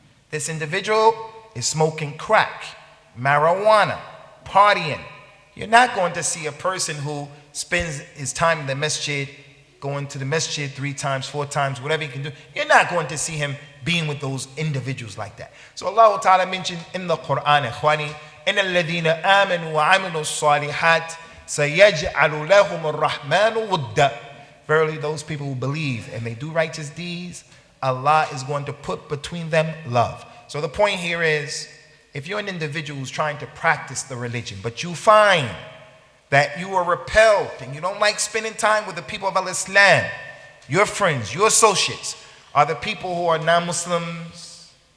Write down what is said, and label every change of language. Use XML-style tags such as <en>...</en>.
<en>This individual is smoking crack, marijuana, partying. You're not going to see a person who spends his time in the masjid, going to the masjid 3 times, 4 times, whatever he can do. You're not going to see him being with those individuals like that. So Allah Ta'ala mentioned in the Quran, Ikhwani,</en> <ar>إِنَّ الَّذِينَ آمَنُوا وَعَمِلُوا الصَّالِحَاتِ سَيَجْعَلُ لَهُمُ الرَّحْمَنُ وُدًّا.</ar> <en>Verily, those people who believe and they do righteous deeds, Allah is going to put between them love. So the point here is, if you're an individual who's trying to practice the religion, but you find that you are repelled and you don't like spending time with the people of al-Islaam, your friends, your associates are the people who are non-Muslims.</en>